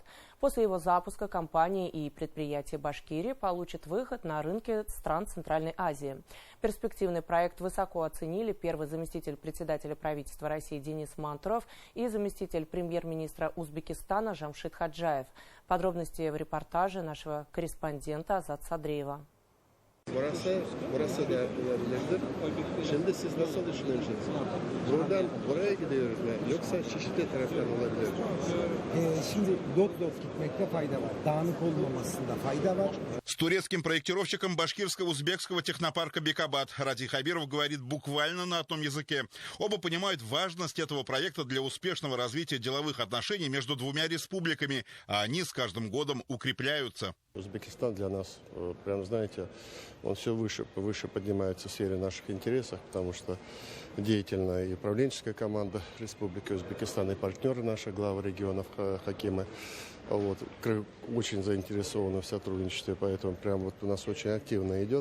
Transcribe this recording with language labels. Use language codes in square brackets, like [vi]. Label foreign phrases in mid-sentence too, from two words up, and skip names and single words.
[ru] После его запуска компании и предприятия Башкирии получат выход на рынки стран Центральной Азии. Перспективный проект высоко оценили первый заместитель председателя правительства России Денис Мантуров и заместитель премьер-министра Узбекистана Жамшид Хаджаев. Подробности в репортаже нашего корреспондента Азат Садреева. [tr] Burası da olabilirdir. Şimdi siz nasıl düşünüyorsunuz? Buradan buraya gidiyoruz mu? Yoksa çeşitli taraflar olabilir. Şimdi dop gitmekte fayda var. Dağınık olmamasında fayda var. [ru] С турецким проектировщиком башкирско-узбекского технопарка Бекабад Ради Хабиров говорит буквально на одном языке. Оба понимают важность этого проекта для успешного развития деловых отношений между двумя республиками, а они с каждым годом укрепляются. Узбекистан для нас, прям знаете, он все выше поднимается в сфере наших интересов, потому что деятельная и управленческая команда Республики Узбекистан и партнеры наши, главы регионов Хакимы, очень заинтересованы в сотрудничестве, поэтому прям у нас очень активно идет.